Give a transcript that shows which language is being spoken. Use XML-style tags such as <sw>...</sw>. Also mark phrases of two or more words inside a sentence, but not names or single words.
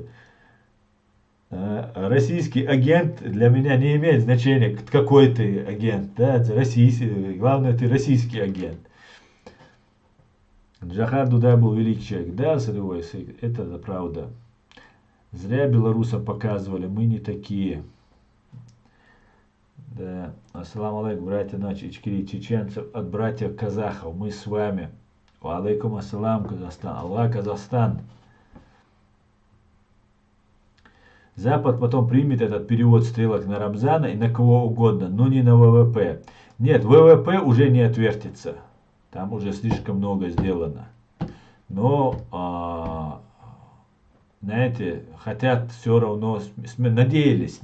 <ru>Российский агент для меня не имеет значения, какой ты агент. Да? Главное, ты российский агент. Джахар Дудай был великий человек. Да, Сырой, это правда. Зря белорусам показывали, мы не такие. Да.</ru> <ar>السلام عليكم,</ar> <ru>братья наши ичкери чеченцев от братьев казахов. Мы с вами.</ru> <ar>وعليكم السلام,</ar> <ru>Казахстан. Аллах, Казахстан. Запад потом примет этот перевод стрелок на Рамзана и на кого угодно, но не на ВВП. Нет, ВВП уже не отвертится. Там уже слишком много сделано. Но, знаете, хотят все равно, надеялись.</ru>